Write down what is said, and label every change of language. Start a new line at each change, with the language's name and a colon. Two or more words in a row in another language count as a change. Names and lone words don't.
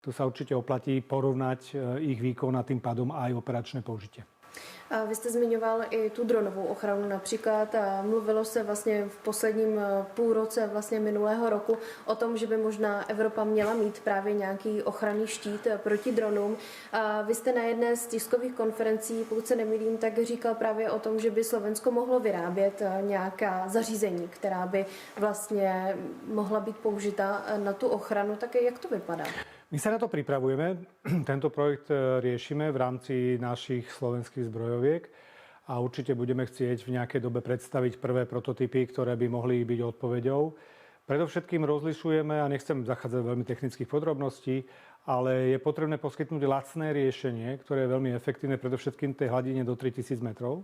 Slovak: Tu sa určite oplatí porovnať ich výkon a tým pádom aj operačné použitie.
Czech: Vy jste zmiňoval i tu dronovou ochranu například. Mluvilo se vlastně v posledním půlroce vlastně minulého roku o tom, že by možná Evropa měla mít právě nějaký ochranný štít proti dronům. Vy jste na jedné z tiskových konferencí, pokud se nemýlím, tak říkal právě o tom, že by Slovensko mohlo vyrábět nějaká zařízení, která by vlastně mohla být použita na tu ochranu. Tak jak to vypadá?
Slovak: My sa na to pripravujeme. Tento projekt riešime v rámci našich slovenských zbrojoviek a určite budeme chcieť v nejakej dobe predstaviť prvé prototypy, ktoré by mohli byť odpoveďou. Predovšetkým rozlišujeme, a nechcem zachádzať do veľmi technických podrobností, ale je potrebné poskytnúť lacné riešenie, ktoré je veľmi efektívne, predovšetkým tej hladine do 3000 metrov.